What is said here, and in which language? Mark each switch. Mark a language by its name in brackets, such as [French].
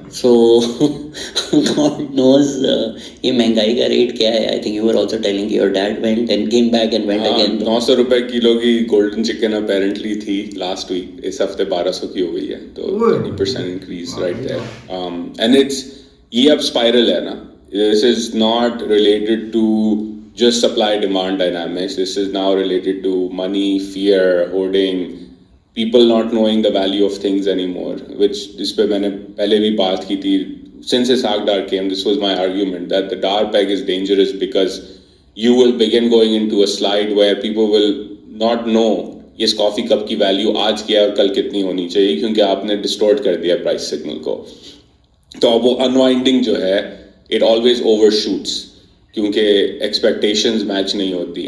[English] so God knows [Urdu] یہ مہنگائی کا ریٹ کیا ہے. [English] I think you are also telling your dad went and came back and went again. [Urdu] 900 روپے کلو کی گولڈن چکن اپیرنٹلی تھی لاسٹ ویک, اس ہفتے 1200 کی ہو گئی ہے, تو 30% increase right there. [English] and it's [Urdu] یہ اب اسپائرل ہے نا. [English] This is not related to just supply-demand dynamics. This is now related to money, fear, hoarding, people not knowing the value of things anymore, which [Urdu] اس پہ میں نے پہلے بھی بات کی تھی. [English] Since Ishaq Dar came, this was my argument that the Dar peg is dangerous because you will begin going into a slide where people will not know [Urdu] اس coffee cup کی value آج کیا ہے اور کل کتنی ہونی چاہیے, کیونکہ آپ نے ڈسٹورٹ کر دیا پرائس سگنل کو. تو اب وہ انوائنڈنگ جو ہے [English] it always overshoots [Urdu] کیونکہ [English] expectations match [Urdu] نہیں ہوتی.